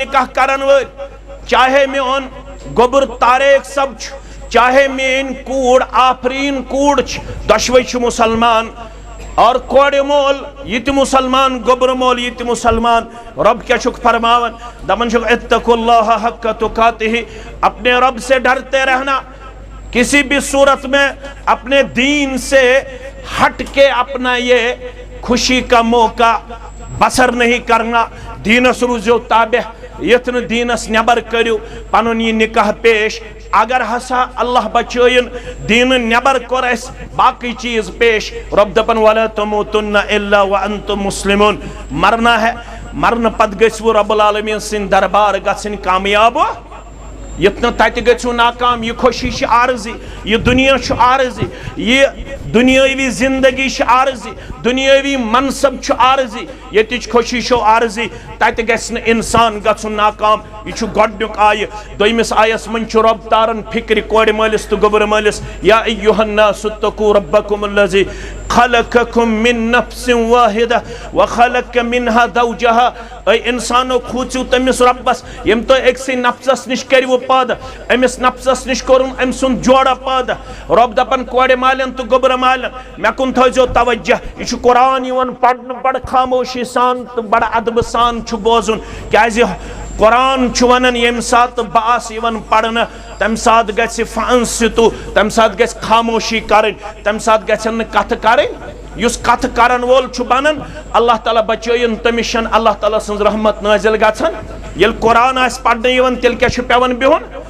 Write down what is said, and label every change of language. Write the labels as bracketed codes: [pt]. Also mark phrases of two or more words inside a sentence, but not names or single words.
[ks] نکاح کرن وٲلۍ چاہے میون گوٚبُر طارق صٲب چھُ چاہے میٲنۍ کوٗر آفریٖن کوٗر چھِ دۄشوے چھِ مُسلمان اور کورِ مول یہ تہِ مُسلمان گوٚبرٕ مول یہ تہِ مُسلمان رب کیا چھُکھ فرماوان دپان چھُکھ [ar] اتقوا اللہ حق تقاتہ [ur] اپنے رب سے ڈرتے رہنا کسی بھی صورت میں اپنے دین سے ہٹ کے اپنا یہ خوشی کا موقع بسر نہیں کرنا [ks] دینس روزو تابع یتھ نہٕ دینس نیبر کٔرِو پنُن یہِ نکاح پیش اگر ہسا اللہ بچٲیِن دیٖنہٕ نیبر کوٚر اَسہِ باقٕے چیٖز پیش رب دپان [ar] ولا تموتن الا وانتم مسلمون [ur] مرنا ہے [ks] مرنہٕ پتہٕ گٔژھِوٕ [ar] رب العالمیٖن [ks] سٕنٛدۍ دربار گژھٕنۍ کامیاب یتھ نہٕ تتہِ گٔژھِو ناکام یہِ خوشی چھِ عارضی یہِ دُنیا چھُ عارضی یہِ دُنیٲوی زندگی چھِ عارضی دُنیٲوی منصب چھُ عارضی ییٚتِچ خوشی چھو عارضی تتہِ گژھِ نہٕ اِنسان گژھُن ناکام یہِ چھُ گۄڈنیُک آیہِ دوٚیمِس آیس منٛز چھُ رۄب تاران فِکرِ کورِ مٲلِس تہٕ گوٚبرٕ مٲلِس [ar] یا ایُّہا الناس اتقوا ربکم الذی خلقکم من نفس واحدہ وخلق منها زوجها [ks] اے انسانو کھوٗژِو تٔمِس رۄبس ییٚمۍ تۄہہِ أکسٕے نفسس نِش کٔرِوٕ پٲدٕ أمِس نفسس نِش کوٚرُن أمۍ سُنٛد جوڑا پٲدٕ رۄب دپان کورِ مالٮ۪ن تہٕ گوٚبرٕ مالٮ۪ن مےٚ کُن تھٲیزیو توجہ یہِ چھُ قرآن یِوان پرنہٕ بڑٕ خاموشی سان تہٕ بڑٕ ادبہٕ سان چھُ بوزُن کیازِ قرآن چھُ ونان ییٚمہِ ساتہٕ بہٕ آسہٕ یِوان پرنہٕ تمہِ ساتہٕ گژھِ فانصتو تمہِ ساتہٕ گژھِ خاموشی کرٕنۍ تمہِ ساتہٕ گژھن نہٕ کتھٕ کرٕنۍ یُس کتھٕ کرن وول چھُ بنان اللہ تعالیٰ بچٲیِن تٔمِس چھنہٕ اللہ تعالیٰ سٕنٛز رحمت نٲزِل گژھان ییٚلہِ قرآن آسہِ پرنہٕ یِوان تیٚلہِ کیاہ چھُ پیٚوان بِہُن